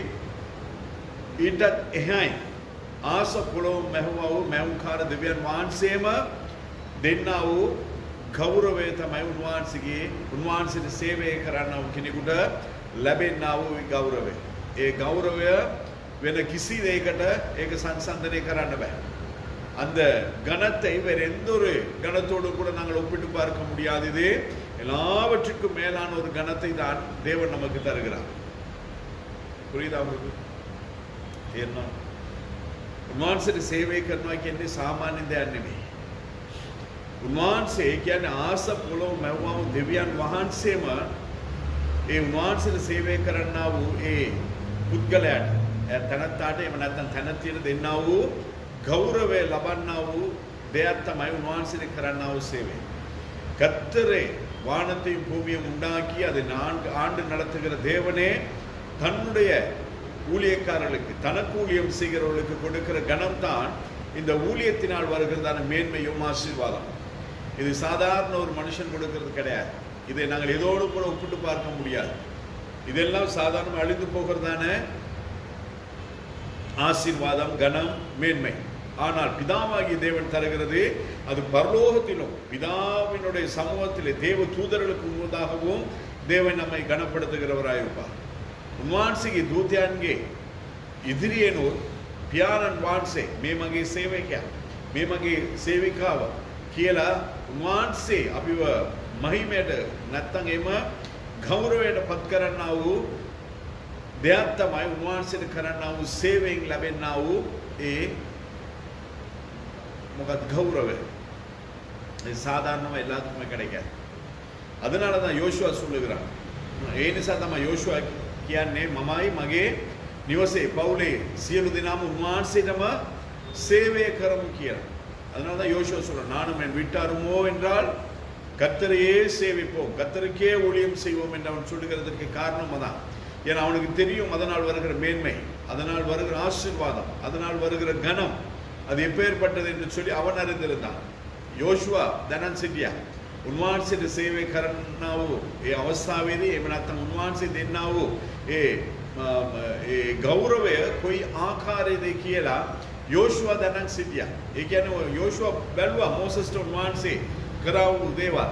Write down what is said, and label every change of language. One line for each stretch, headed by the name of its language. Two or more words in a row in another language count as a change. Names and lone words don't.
Sinhala: ඊටත් එහායි ආස පොළොව මැහුවා වූ මැවුම්කාර දෙවියන් වහන්සේම දෙන්නා වූ ගෞරවය තමයි උන්වහන්සේට සේවය කරන්නා වූ කෙනෙකුට ලැබෙන්නා වූ ගෞරවය. ඒ ගෞරවය වෙන කිසි දෙයකට ඒක සංසන්දනය කරන්න බෑ.
Tamil: அந்த கணத்தை வேற எந்த ஒரு கணத்தோடு கூட நாங்கள் ஒப்பிட்டு பார்க்க முடியாதது. எல்லாவற்றுக்கும் மேலான ஒரு கணத்தை தான் தேவன் நமக்கு தருகிறார். புரியுதா உங்களுக்கு?
Sinhala: என்ன උන්වහන්සේට සේවය කරනවා කියන්නේ සාමාන්‍ය දෙයක් නෙමෙයි. උන්වහන්සේ කියන්නේ ආස පොළොව මැවුවා වූ දෙවියන් වහන්සේම ඒ උන්වහන්සේට සේවය කරන්නා වූ ඒ පුද්ගලයාට තනත්තාට එහෙම නැත්නම් තනතියට දෙන්නා වූ ගෞරවය ලබන්නා වූ දෙයක් තමයි උන්වහන්සේට කරන්නා වූ සේවය.
Tamil: கர்த்தரே வானத்தையும் பூமியையும் உண்டாக்கி அதை 4 ஆண்டு நடத்துகிற தேவனே தன்னுடைய ஊழியக்காரர்களுக்கு தனக்கு ஊழியம் செய்கிறவர்களுக்கு கொடுக்கிற கனம் தான் இந்த ஊழியத்தினால் வருகிறதான மேன்மையும் ஆசீர்வாதம். இது சாதாரண ஒரு மனுஷன் கொடுக்கிறது கிடையாது. இதை நாங்கள் எதோடு கூட ஒப்பிட்டு பார்க்க முடியாது. இதெல்லாம் சாதாரண அழிந்து போகிறதான ஆசீர்வாதம், கனம், மேன்மை. ஆனால் பிதாவாகிய தேவன் தருகிறது அது பரலோகத்திலும் பிதாவினுடைய சமூகத்திலே தேவ தூதர்களுக்கு முன்பதாகவும் தேவன் நம்மை கனப்படுத்துகிறவராயிருப்பார்.
Sinhala: උන්වහන්සේගේ දූතයන්ගේ ඉදිරියෙනුත් පියාණන් වහන්සේ මේ මගේ සේවකයා, මේ මගේ සේවිකාව කියලා උන්වහන්සේ අපිව මහිමයට නැත්තම් එම ගෞරවයට පත් කරන්නා වූ දෙයක් තමයි උන්වහන්සේට කරන්නා වූ සේවයෙන් ලැබෙන්නා වූ ඒ මොකද ගෞරවය.
Tamil: ඒ சாதாரணமா எல்லாத்துக்குமே கிடைக்காது. அதனால தான் யோசுவா சொல்லுகிறான்.
Sinhala: ඒ නිසා තමයි யோசுவா කියන්නේ මමයි මගේ නිවසේ පවුලේ සියලු දෙනාම උන්වහන්සේටම சேவை කරමු කියලා.
Tamil: அதனால தான் யோசுவா சொல்றான், நானும் என் வீட்டாருமோ என்றால் கர்த்தரையே சேவிப்போம், கர்த்தருக்கே ஊழியம் செய்வோம் என்று அவன் சொல்லுகிறதற்கு காரணம் அதான். ஏன்னா அவனுக்கு தெரியும் அதனால் வருகிற மேன்மை, அதனால் வருகிற ஆசீர்வாதம், அதனால் வருகிற கனம் அது எப்பேற்பட்டது என்று சொல்லி அவன் அறிந்திருந்தான்.
Sinhala: யோசுவா දැනන් සිටියා උන්වහන්සේට සේවය කරන්නා වූ ඒ අවස්ථාවේදී එහෙම නැත්නම් උන්වහන්සේ දෙන්නා වූ ඒ ගෞරවය කොයි ආකාරයේද කියලා யோசுவா දැනන් සිටියා. ඒ කියන්නේ யோசுவா බැලුවා මෝසස්ට උන්වහන්සේ කරා වූ දේවල්.